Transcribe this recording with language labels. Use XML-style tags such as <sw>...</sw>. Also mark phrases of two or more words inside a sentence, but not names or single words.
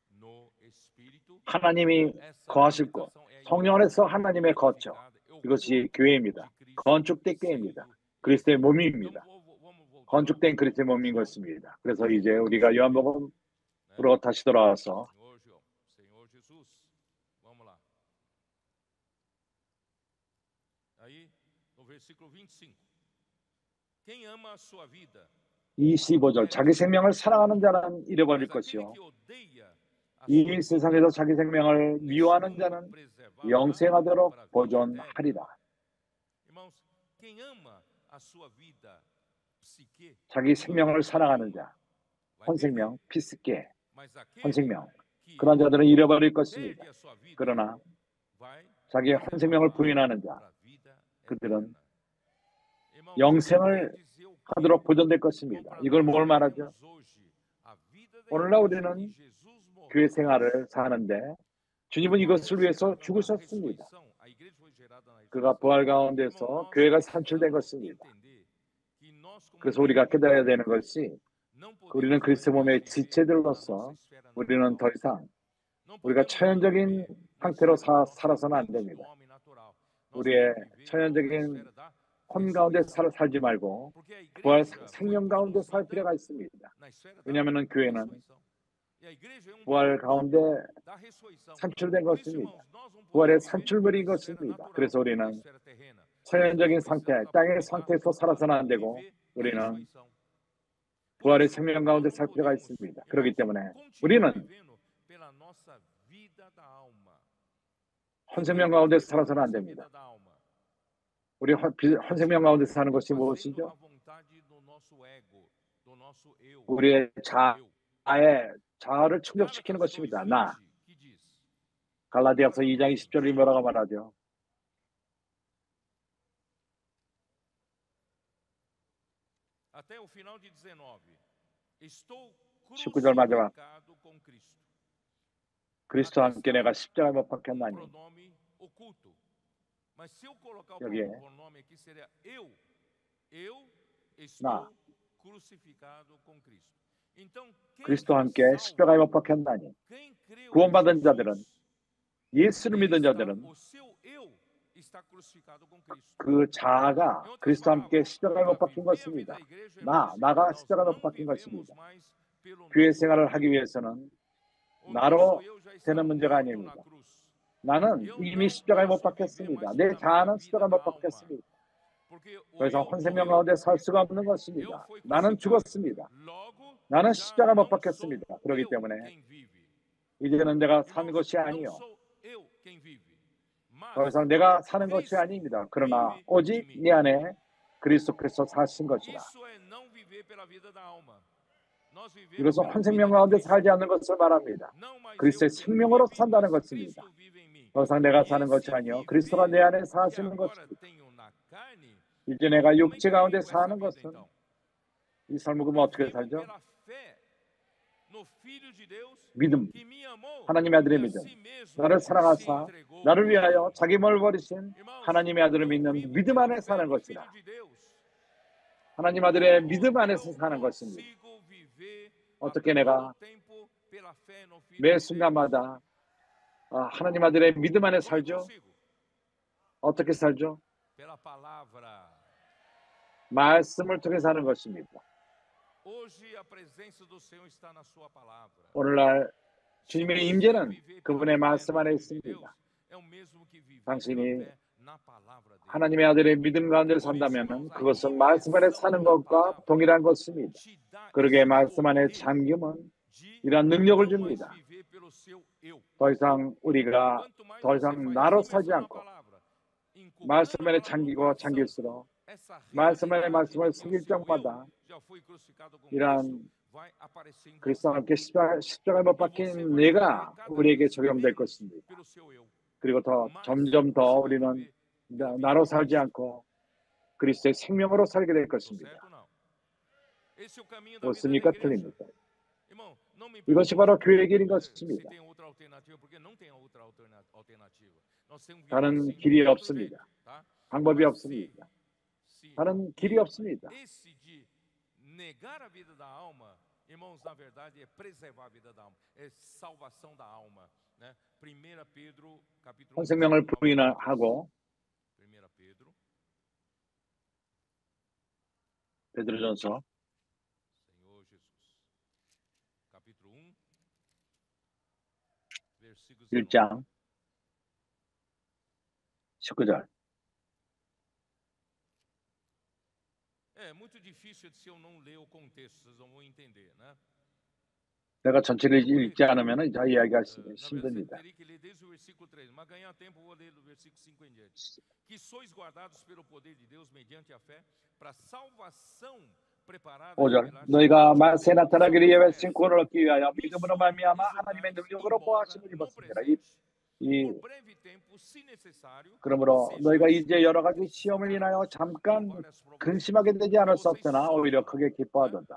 <ko>하나님이 거하실 곳, 성령 안에서 하나님의 거처, 이것이 교회입니다. 건축된 교회입니다. 그리스도의 몸입니다. 건축된 그리스도의 몸인 것입니다. 그래서 이제 우리가 요한복음 으로 다시 돌아와서</ko> <pt>Senhor Jesus, vamos lá. Aí, no versículo 25. Quem ama a sua vida</pt> <ko>25절 자기 생명을 사랑하는 자는 잃어버릴</ko> <pt>mas aquele</pt> <ko>것이요</ko> <pt>que odeia a</pt> <ko>이</ko> <pt>sua</pt> <ko>세상에서</ko> <pt>vida</pt> <ko>자기 생명을</ko> <pt>neste</pt> <ko>미워하는</ko> <pt>mundo</pt> <ko>자는</ko> <pt>preservá-la para a</pt> <ko>영생하도록</ko> <pt>vida eterna.</pt> <ko>보존하리라.</ko> <pt>Irmãos, quem ama a sua vida psique</pt> <ko>자기 생명을 사랑하는 자,</ko> <pt>vai</pt> <ko>헌생명,</ko> <pt>perder,</pt> <ko>피스께,</ko> <pt>mas aquele</pt> <ko>헌생명</ko> <pt>que</pt> <ko>그런 자들은 잃어버릴 것입니다.</ko> <pt>perde a sua vida</pt> <ko>그러나</ko> <pt>vai</pt> <ko>자기의 헌생명을</ko> <pt>preservá-la</pt> <ko>부인하는 자,</ko> <pt>para a vida</pt> <ko>그들은</ko> <pt>eterna. Irmãos,</pt> <ko>영생을</ko> <pt>quem dizer o quê?</pt> <ko>하도록 보존될</ko> <pt>Como</pt> <ko>것입니다.</ko> <pt>para</pt> <ko>이걸</ko> <pt>nós</pt> <ko>뭘 말하죠?</ko> <pt>vivemos hoje a vida da</pt> <ko>오늘날</ko> <pt>igreja</pt> <ko>우리는</ko> <pt>e Jesus morreu</pt> <ko>교회</ko> <pt>na cruz.</pt> <ko>생활을 사는데 주님은</ko> <pt>A qual foi</pt> <ko>이것을 위해서</ko> <pt>gerada na</pt> <ko>죽으셨습니다.</ko> <pt>ressurreição, a igreja foi gerada na</pt> <ko>그가</ko> <pt>ressurreição.</pt> <ko>부활</ko> <pt>Irmão,</pt> <ko>가운데서</ko> <pt>nós</pt> <ko>교회가 산출된</ko> <pt>precisamos</pt> <ko>것입니다.</ko> <pt>entender que nós como</pt> <ko>그래서 우리가</ko> <pt>membros do</pt> <ko>깨달아야</ko> <pt>corpo</pt> <ko>되는</ko> <pt>de Cristo</pt> <ko>것이</ko> <pt>não</pt> <ko>우리는</ko> <pt>podemos</pt> <ko>그리스도</ko> <pt>mais</pt> <ko>몸의</ko> <pt>viver na</pt> <ko>지체들로서</ko> <pt>nossa esfera</pt> <ko>우리는 더</ko> <pt>natural.</pt> <ko>이상</ko> <pt>Não</pt> <ko>우리가</ko> <pt>podemos mais</pt> <ko>천연적인</ko> <pt>viver na</pt> <ko>상태로</ko> <pt>esfera do nosso</pt> <ko>살아서는 안</ko> <pt>mente, do</pt> <ko>됩니다.</ko> <pt>homem natural. Nós</pt> <ko>우리의</ko> <pt>devemos viver na</pt> <ko>천연적인</ko> <pt>esfera da</pt> <ko>혼 가운데</ko> <pt>ressurreição.</pt> <ko>살지 말고</ko> <pt>Porque a</pt> <ko>부활</ko> <pt>igreja foi</pt> <ko>생명 가운데 살</ko> <pt>produzida</pt> <ko>필요가 있습니다.</ko> <pt>na esfera da</pt> <ko>왜냐하면 교회는</ko> <pt>ressurreição. E a igreja é</pt> <ko>부활</ko> <pt>produto</pt> <ko>가운데</ko> <pt>da ressurreição.</pt> <ko>산출된</ko> <pt>Por isso,</pt> <ko>것입니다.</ko> <pt>irmãos, nós não</pt> <ko>부활의</ko> <pt>podemos viver</pt> <ko>산출물인</ko> <pt>na esfera</pt> <ko>것입니다.</ko> <pt>natural,</pt> <ko>그래서</ko> <pt>na</pt> <ko>우리는</ko> <pt>esfera terrena.</pt> <ko>천연적인</ko> <pt>Nós</pt> <ko>상태,</ko> <pt>precisamos</pt> <ko>땅의</ko> <pt>aproveitar</pt> <ko>상태에서 살아서는 안</ko> <pt>para</pt> <ko>되고</ko> <pt>viver na</pt> <ko>우리는</ko> <pt>ressurreição. Por</pt> <ko>부활의</ko> <pt>isso,</pt> <ko>생명</ko> <pt>nós</pt> <ko>가운데</ko> <pt>não</pt> <ko>살 필요가</ko> <pt>podemos,</pt> <ko>있습니다. 그렇기</ko> <pt>irmãos,</pt> <ko>때문에</ko> <pt>continuar</pt> <ko>우리는</ko> <pt>vivendo pela nossa vida da alma.</pt> <ko>헌생명 가운데 살아서는 안</ko> <pt>Nossa</pt> <ko>됩니다.</ko> <pt>vida da alma.</pt> <ko>우리 헌생명 가운데 사는 것이</ko> <pt>Fazendo</pt> <ko>무엇이죠?</ko> <pt>a vontade do nosso ego, do nosso eu.</pt> <ko>우리의</ko> <pt>Eu.</pt> <ko>자아를 충족시키는</ko> <pt>Gálatas</pt> <ko>것입니다.</ko> <pt>2:20,</pt> <ko>나.</ko> <pt>que diz:</pt> <ko>갈라디아서 2장 20절이 뭐라고 말하죠?</ko> <pt>até o final de 19. Estou</pt> <ko>19절 마지막.</ko> <pt>crucificado com Cristo.</pt> <ko>그리스도와 함께 내가 십자가에 못 박혔나니.</ko> <pt>Pronome oculto. Mas se eu colocar o</pt> <ko>여기에</ko> <pt>pronome aqui seria eu. Eu</pt> <ko>나.</ko> <pt>estou crucificado com Cristo. Então, quem</pt> <ko>그리스도와</ko> <pt>foi</pt> <ko>함께</ko> <pt>salvo,</pt> <ko>십자가에 못 박혔나니.</ko> <pt>quem creu em</pt> <ko>구원받은</ko> <pt>Jesus,</pt> <ko>자들은 예수를</ko> <pt>ele</pt> <ko>믿은</ko> <pt>está,</pt> <ko>자들은</ko> <pt>o seu eu está crucificado com Cristo.</pt> <ko>그 자아가</ko> <pt>Em outras</pt> <ko>그리스도와 함께</ko> <pt>palavras,</pt> <ko>십자가에 못</ko> <pt>para</pt> <ko>박힌</ko> <pt>viver a vida</pt> <ko>것입니다.</ko> <pt>da igreja, irmãos,</pt> <ko>나가</ko> <pt>nós</pt> <ko>십자가에 못</ko> <pt>não</pt> <ko>박힌</ko> <pt>vivemos</pt> <ko>것입니다.</ko> <pt>mais pelo</pt> <ko>교회</ko> <pt>nosso</pt> <ko>생활을</ko> <pt>eu.</pt> <ko>하기 위해서는</ko> <pt>O</pt> <ko>나로</ko> <pt>nosso eu já está</pt> <ko>되는 문제가</ko> <pt>morto</pt> <ko>아닙니다.</ko> <pt>na cruz.</pt> <ko>나는</ko> <pt>Eu</pt> <ko>이미</ko> <pt>não</pt> <ko>십자가에 못</ko> <pt>posso viver</pt> <ko>박혔습니다.</ko> <pt>mais</pt> <ko>내</ko> <pt>pela minha</pt> <ko>자아는</ko> <pt>vida</pt> <ko>십자가에</ko> <pt>da</pt> <ko>못</ko> <pt>alma,</pt> <ko>박혔습니다.</ko> <pt>porque o</pt> <ko>더 이상</ko> <pt>eu</pt> <ko>헌생명</ko> <pt>morreu.</pt> <ko>가운데 살 수가 없는</ko> <pt>Eu</pt> <ko>것입니다.</ko> <pt>fui</pt> <ko>나는</ko> <pt>crucificado.</pt> <ko>죽었습니다.</ko> <pt>Logo,</pt> <ko>나는</ko> <pt>já</pt> <ko>십자가 못</ko> <pt>não</pt> <ko>박혔습니다.</ko> <pt>sou</pt> <ko>그렇기</ko> <pt>eu</pt> <ko>때문에</ko> <pt>quem vive.</pt> <ko>이제는 내가 사는</ko> <pt>Irmãos,</pt> <ko>것이</ko> <pt>não</pt> <ko>아니요.</ko> <pt>sou eu quem vive,</pt> <ko>더</ko> <pt>mas</pt> <ko>이상 내가 사는 것이</ko> <pt>Cristo</pt> <ko>아닙니다. 그러나</ko> <pt>vive em</pt> <ko>오직</ko> <pt>mim.</pt> <ko>내 안에 그리스도께서 사신 것이라.</ko> <pt>Isso é não viver pela vida da alma. Nós vivemos</pt> <ko>이것은</ko> <pt>pela</pt> <ko>헌생명</ko> <pt>vida de</pt> <ko>가운데</ko> <pt>Cristo.</pt> <ko>살지 않는 것을 말합니다.</ko> <pt>Não mais eu</pt> <ko>그리스도의</ko> <pt>quem</pt> <ko>생명으로</ko> <pt>vive,</pt> <ko>산다는</ko> <pt>mas</pt> <ko>것입니다.</ko> <pt>Cristo vive em mim.</pt> <ko>더 이상 내가</ko> <pt>E</pt> <ko>사는</ko> <pt>esse</pt> <ko>것이 아니요. 그리스도가 내 안에</ko> <pt>viver que</pt> <ko>사시는</ko> <pt>agora</pt> <ko>것입니다.</ko> <pt>tenho na carne,</pt> <ko>이제 내가</ko> <pt>como é</pt> <ko>육체</ko> <pt>que eu</pt> <ko>가운데</ko> <pt>vivo essa</pt> <ko>사는</ko> <pt>vida</pt> <ko>것은</ko> <pt>então?</pt> <ko>이 삶을 그러면</ko> <pt>Eu</pt> <ko>어떻게</ko> <pt>vivo</pt> <ko>살죠?</ko> <pt>pela fé no Filho de Deus</pt> <ko>믿음,</ko> <pt>que me amou</pt> <ko>하나님의 아들의</ko> <pt>e a</pt> <ko>믿음,</ko> <pt>si mesmo</pt> <ko>나를</ko> <pt>se</pt> <ko>사랑하사</ko> <pt>entregou</pt> <ko>나를</ko> <pt>por</pt> <ko>위하여</ko> <pt>mim.</pt> <ko>자기 몸을 버리신</ko> <pt>Irmãos,</pt> <ko>하나님의 아들을</ko> <pt>eu</pt> <ko>믿는</ko> <pt>vivo</pt> <ko>믿음</ko> <pt>pela</pt> <ko>안에</ko> <pt>fé</pt> <ko>사는</ko> <pt>no</pt> <ko>것이라.</ko> <pt>Filho de Deus.</pt> <ko>하나님 아들의 믿음</ko> <pt>Como</pt> <ko>안에서</ko> <pt>eu</pt> <ko>사는 것입니다.</ko> <pt>consigo viver a</pt> <ko>어떻게</ko> <pt>todo</pt> <ko>내가</ko> <pt>tempo pela fé no Filho</pt> <ko>매</ko> <pt>de Deus?</pt> <ko>순간마다 하나님 아들의 믿음 안에</ko> <pt>Como eu</pt> <ko>살죠?</ko> <pt>consigo?</pt> <ko>어떻게 살죠?</ko> <pt>Pela palavra.</pt> <ko>말씀을 통해 사는 것입니다.</ko> <pt>Hoje a presença do Senhor está na sua palavra.</pt> <ko>오늘날</ko> <pt>Se</pt> <ko>주님의</ko> <pt>você</pt> <ko>임재는</ko> <pt>viver pela</pt> <ko>그분의</ko> <pt>fé</pt> <ko>말씀</ko> <pt>no</pt> <ko>안에</ko> <pt>Filho de</pt> <ko>있습니다.</ko> <pt>Deus, é o mesmo que viver</pt> <ko>당신이</ko> <pt>pela fé na palavra dele.</pt> <ko>하나님의 아들의 믿음 가운데</ko> <pt>Por isso,</pt> <ko>산다면</ko> <pt>irmãos, a</pt> <ko>그것은 말씀 안에</ko> <pt>imersão</pt> <ko>사는</ko> <pt>na</pt> <ko>것과</ko> <pt>palavra</pt> <ko>동일한 것입니다.</ko> <pt>te dá</pt> <ko>그러게</ko> <pt>esse</pt> <ko>말씀 안에</ko> <pt>poder</pt> <ko>잠김은</ko> <pt>de</pt> <ko>이러한 능력을</ko> <pt>não mais</pt> <ko>줍니다.</ko> <pt>viver pelo seu eu.</pt> <ko>더 이상 우리가</ko> <pt>Quanto mais</pt> <ko>더</ko> <pt>você</pt> <ko>이상</ko> <pt>faz</pt> <ko>나로 살지</ko> <pt>imersão na</pt> <ko>않고</ko> <pt>palavra,</pt> <ko>말씀</ko> <pt>inculcando a</pt> <ko>안에</ko> <pt>palavra no</pt> <ko>잠기고</ko> <pt>coração,</pt> <ko>잠길수록</ko> <pt>essa</pt> <ko>말씀 안에</ko> <pt>realidade</pt> <ko>말씀을</ko> <pt>de que o</pt> <ko>새길</ko> <pt>seu eu</pt> <ko>적마다</ko> <pt>já foi crucificado com</pt> <ko>이러한</ko> <pt>Cristo vai aparecer em você.</pt> <ko>그리스도와 함께 십자가에 못</ko> <pt>E você</pt> <ko>박힌</ko> <pt>vai</pt> <ko>내가</ko> <pt>viver cada</pt> <ko>우리에게</ko> <pt>vez</pt> <ko>적용될</ko> <pt>menos</pt> <ko>것입니다.</ko> <pt>pelo seu eu.</pt> <ko>그리고 더</ko> <pt>Mas</pt> <ko>점점 더</ko> <pt>você vai</pt> <ko>우리는</ko> <pt>viver pela vida</pt> <ko>나로</ko> <pt>de</pt> <ko>살지</ko> <pt>Cristo.</pt> <ko>않고 그리스도의 생명으로 살게 될</ko> <pt>Tô</pt> <ko>것입니다.</ko> <pt>certo ou não? Esse é o caminho da vida da</pt> <ko>옳습니까?</ko> <pt>igreja.</pt> <ko>틀립니까?</ko> <pt>Irmão, não me</pt> <ko>이것이</ko> <pt>pergunte</pt> <ko>바로 교회의 길인</ko> <pt>se</pt> <ko>것입니다.</ko> <pt>tem outra alternativa, porque não tem outra alternativa. Nós temos que</pt> <ko>다른</ko> <pt>viver assim,</pt> <ko>길이</ko> <pt>não tem outro</pt> <ko>없습니다.</ko> <pt>jeito, tá?</pt> <ko>방법이</ko> <pt>Mas</pt> <ko>없습니다.</ko> <pt>se</pt> <ko>다른 길이 없습니다.</ko> <pt>esse de negar a vida da alma, irmãos, na verdade é preservar a vida da alma, é salvação da alma, né? 1 Pedro capítulo 1,</pt> <ko>헌생명을</ko> <pt>versículo 9.</pt> <ko>부인하고</ko> <pt>1 Pedro,</pt> <ko>베드로전서</ko> <pt>Senhor Jesus. Capítulo 1,</pt> <ko>1장 19절.</ko> <pt>É muito difícil se eu não ler o contexto, vocês não vão entender, né?</pt> <ko>내가 전체를 읽지 않으면 이야기가</ko> <pt>Na verdade, você</pt> <ko>힘듭니다.</ko> <pt>teria que ler desde o versículo 3, mas ganhar tempo eu vou ler do versículo 5 em diante. Que sois guardados pelo poder de Deus mediante a fé para salvação preparada</pt> <ko>5절. 너희가 만세 나타나기를 위해 외친 구원을 얻기 위하여 믿음으로 말미암아 하나님의 능력으로 보하심을 입었습니다. 이 그러므로 너희가 이제 여러 가지 시험을 인하여 잠깐 근심하게 되지 않을 수 없으나 오히려 크게 기뻐하도다.</ko>